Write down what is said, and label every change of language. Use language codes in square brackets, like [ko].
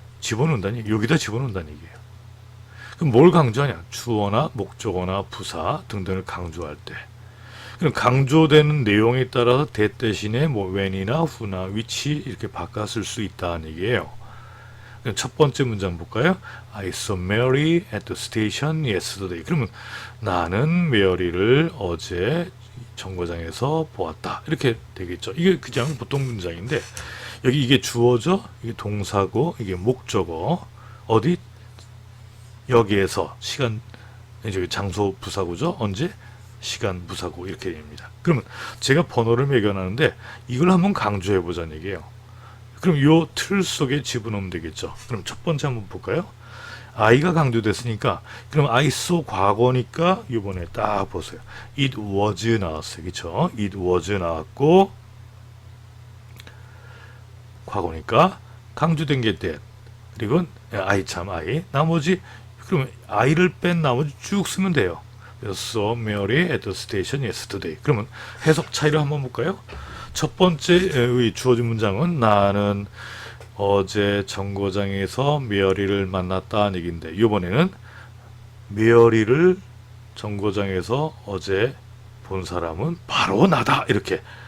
[ko] 집어넣는다는 얘기, 여기다 집어넣는다는 얘기예요. 그럼 뭘 강조하냐? 주어나 목적어나 부사 등등을 강조할 때. 그럼 강조되는 내용에 따라서 that 대신에 when이나 who나 which 이렇게 바꿔 쓸 수 있다는 얘기예요. 그럼 첫 번째 문장 볼까요? [en] I saw Mary at the station yesterday. [ko] 그러면 나는 메어리를 어제 정거장에서 보았다. 이렇게 되겠죠. 이게 그냥 보통 문장인데 여기 이게 주어죠. 이게 동사고 이게 목적어. 어디? 여기에서 시간 저기 장소 부사고죠. 언제? 시간 부사고 이렇게 됩니다. 그러면 제가 번호를 매겨놨는데 이걸 한번 강조해 보자는 얘기예요. 그럼 요 틀 속에 집어넣으면 되겠죠. 그럼 첫 번째 한번 볼까요? I가 강조됐으니까 그럼 [en] I saw [ko] 과거니까 이번에 딱 보세요. [en] It was [ko] 나왔어요. 그렇죠? [en] It was [ko] 나왔고 과거니까 강조된 게 that. 그리고 I 나머지 그러면 I를 뺀 나머지 쭉 쓰면 돼요. 그래서 [en] saw Mary at the station yesterday. [ko] 그러면 해석 차이를 한번 볼까요? 첫 번째 주어진 문장은 나는 어제 정거장에서 메어리를 만났다는 얘기인데 이번에는 메어리를 정거장에서 어제 본 사람은 바로 나다 이렇게.